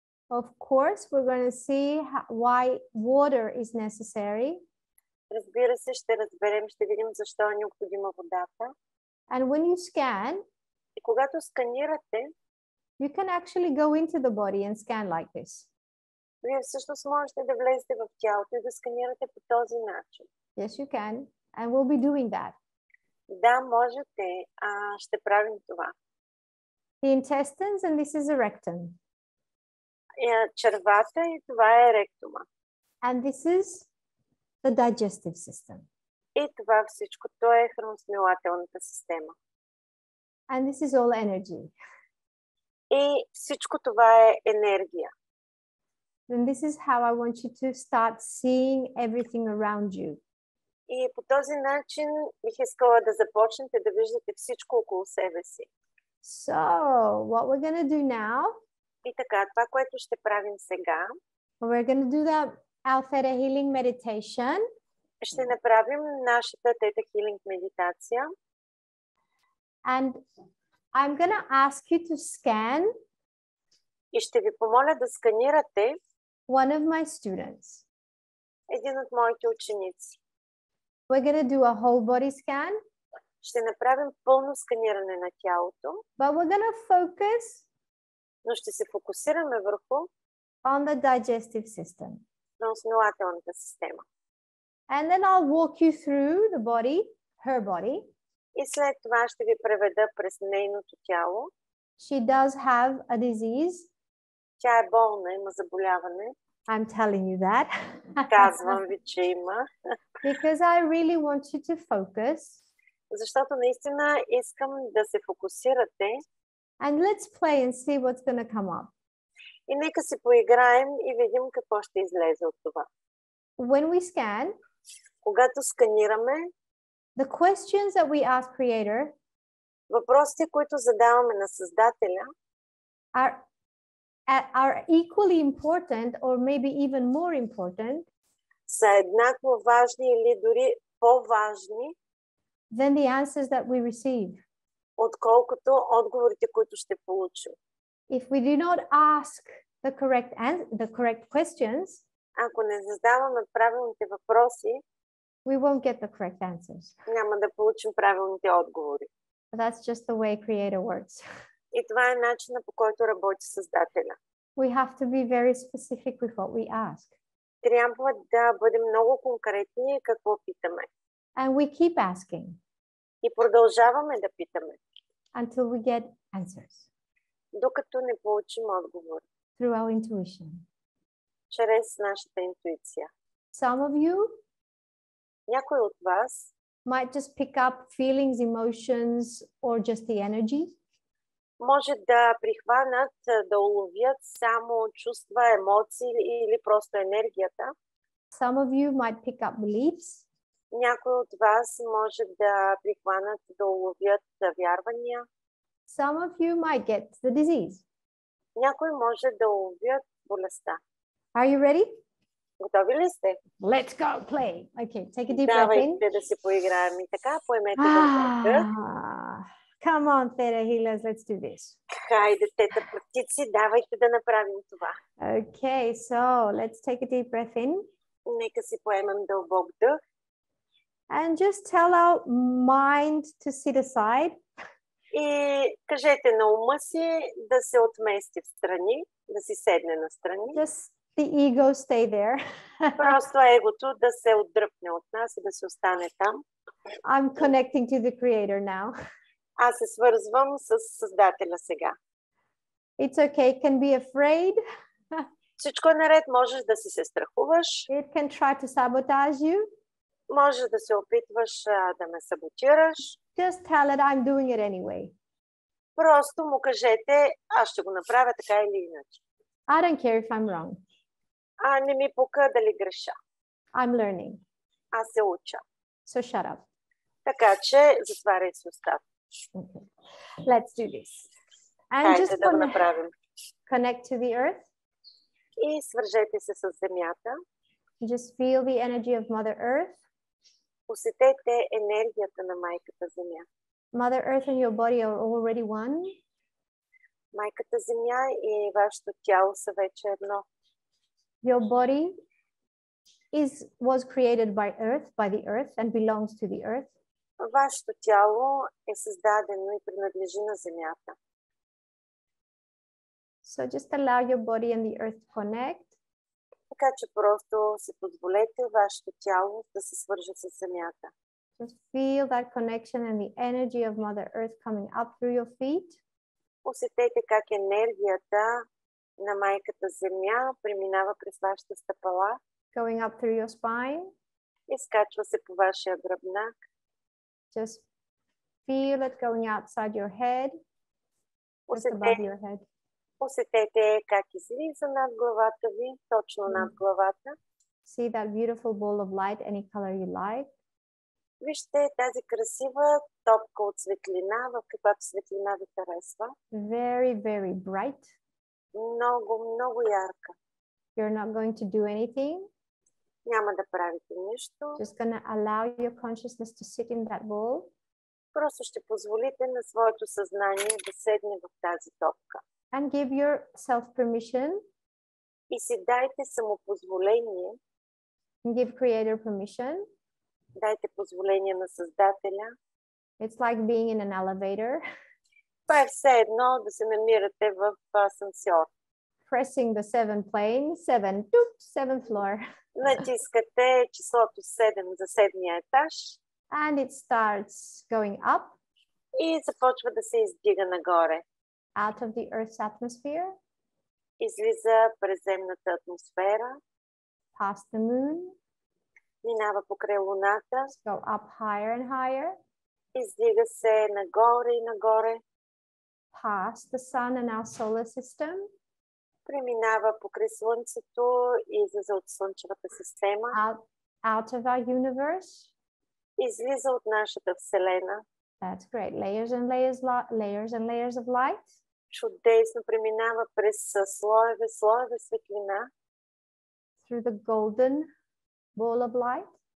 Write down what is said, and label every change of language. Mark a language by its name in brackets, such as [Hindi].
[English] Of course, we're going to see why water is necessary. [Bulgarian] Разбира се, ще разберем, ще видим защо е необходима водата. [English] And when you scan, [Bulgarian] и когато сканирате, [English] you can actually go into the body and scan like this. [Bulgarian] Вие всъщност можете да влезете в тялото и да сканирате по този начин. [English] Yes, you can. And we'll be doing that. [Bulgarian] Да, можете. Ще правим това. [English] The intestines, and this is a rectum. [Bulgarian] Червата и това е ректума. [English] And this is the digestive system. [Bulgarian] И това всичкото е храносмилателната система. [English] And this is all energy. [Bulgarian] И всичко това е енергия. [English] then this is how I want you to start seeing everything around you. [Bulgarian] И по този начин бих искала да започнете да виждате всичко около себе си. [English] So what we're going to do now, [Bulgarian] И така, това, което ще правим сега, [English] we're going to do our Teta Healing meditation. [Bulgarian] ще направим нашата Тета Хилинг медитация. [English] And I'm going to ask you to scan [Bulgarian] И ще ви помоля да сканирате [English] one of my students. [Bulgarian] един от моите ученици. [English] We're going to do a whole body scan, [Bulgarian] Ще направим пълно сканиране на тялото, [English] but we're going to focus [Bulgarian] но ще се фокусираме върху [English] on the digestive system. [Bulgarian] на основателната система. [English] And then I'll walk you through the body, her body. [Bulgarian] И след това ще ви преведа през нейното тяло. [English] She does have a disease. [Bulgarian] Тя е болна, има заболяване. [English] I'm telling you that. [Bulgarian] Казвам ви, че има. [English] Because I really want you to focus. [Bulgarian] Защото наистина искам да се фокусирате. [English] And let's play and see what's going to come up. [Bulgarian] И нека си поиграем и видим какво ще излезе от това. [English] When we scan, [Bulgarian] Когато сканираме, [English] the questions that we ask Creator [Bulgarian] въпросите, които задаваме на Създателя, [English] are equally important or maybe even more important [Bulgarian] са еднакво важни или дори по-важни, [English] than the answers that we receive. [Bulgarian] отколкото отговорите, които ще получим. [English] If we do not ask the correct questions, [Bulgarian] Ако не задаваме правилните въпроси, [English] we won't get the correct answers. [Bulgarian] няма да получим правилните отговори. [English] That's just the way Creator works. [Bulgarian] И това е начинът, по който работи Създателя. [English] We have to be very specific with what we ask. [Bulgarian] Трябва да бъдем много конкретни какво питаме. [English] And we keep asking [Bulgarian] И продължаваме да питаме, [English] until we get answers [Bulgarian] докато не получим отговор, [English] through our intuition. [Bulgarian] чрез нашата интуиция. [English] Some of you [Bulgarian] Някой от вас [English] might just pick up feelings, emotions, or just the energy. [Bulgarian] може да прихванат, да уловят само чувства, емоции или просто енергията. [English] Some of you might pick up beliefs. [Bulgarian] Някой от вас може да прихванат, да уловят вярвания. [English] Some of you might get the disease. [Bulgarian] Някой може да уловят болестта. [English] Are you ready? [Bulgarian] Готови ли сте? [English] Let's go play. Okay, take a deep breath in. [Bulgarian] Давайте да си поиграем и така, поемете дълбок. [English] Come on, Teta Healers, let's do this. [Bulgarian] Хайде, тета практици, давайте да направим това. [English] Okay, so let's take a deep breath in. [Bulgarian] Нека си поемем дълбок дъх. [English] And just tell our mind to sit aside. [Bulgarian] И кажете на ума си да се отмести в страни, да си седне на страни. [English] Just the ego stay there. [Bulgarian] Просто егото да се отдръпне от нас и да се остане там. [English] I'm connecting to the Creator now. [Bulgarian] Аз се свързвам с Създателя сега. [English] It's okay, it can be afraid. [Bulgarian] Всичко е наред, можеш да си се страхуваш. [English] It can try to sabotage you. [Bulgarian] Можеш да се опитваш да ме саботираш. [English] Just tell it I'm doing it anyway. [Bulgarian] Просто му кажете, аз ще го направя така или иначе. [English] I don't care if I'm wrong. [Bulgarian] Не ми пука дали греша. [English] I'm learning. [Bulgarian] Аз се уча. [English] So shut up. [Bulgarian] Така че затваряй си устата. [English] Okay. Let's do this. And [Bulgarian] Хайде [English] just [Bulgarian] да го направим. [English] connect to the earth. [Bulgarian] И свържете се с земята. [English] Just feel the energy of Mother Earth. [Bulgarian] Усетете енергията на майката земя. [English] Mother Earth and your body are already one. [Bulgarian] Майката земя и вашето тяло са вече едно. [English] Your body was created by the earth and belongs to the earth. [Bulgarian] Вашето тяло е създадено и принадлежи на земята. [English] So just allow your body and the earth to connect. [Bulgarian] Така че просто си позволете вашето тяло да се свърже с земята. [English] Just feel that connection and the energy of Mother Earth coming up through your feet. [Bulgarian] Усетете как енергията на майката земя преминава през вашите стъпала. [English] Going up through your spine. [Bulgarian] И скачва се по вашия гръбнак. [English] Just feel it going outside your head. Just above your head. [Bulgarian] Усетете как излиза над главата ви, точно над главата. [English] See that beautiful ball of light, any color you like. [Bulgarian] Вижте тази красива топка от светлина, в каквато светлина ви харесва. [English] Very, very bright. [Bulgarian] Много, много ярка. [English] You're not going to do anything. [Bulgarian] Няма да правите нищо. [English] Just gonna allow your consciousness to sit in that ball. [Bulgarian] Просто ще позволите на своето съзнание да седне в тази топка. [English] And give yourself permission. [Bulgarian] И си дайте самопозволение. [English] And give creator permission. [Bulgarian] Дайте позволение на Създателя. [English] It's like being in an elevator. [Bulgarian] Това е все едно да се намирате в асансьор. [English] Pressing the 7 plane, 7th floor. [Bulgarian] Натискате числото 7 за 7-я етаж. [English] And it starts going up. [Bulgarian] И започва да се издига нагоре. [English] Out of the Earth's atmosphere. [Bulgarian] Излиза през земната атмосфера. [English] Past the moon. [Bulgarian] Минава покрай луната. [English] Go up higher and higher. [Bulgarian] Издига се нагоре и нагоре. [English] Past the sun and our solar system. [Bulgarian] Преминава покрай Слънцето и излиза от Слънчевата система. [English] Out of our universe. [Bulgarian] Излиза от нашата Вселена. [English] That's great. Layers and layers of light. [Bulgarian] Чудесно преминава през слоеве светлина. [English] Through the golden ball of light.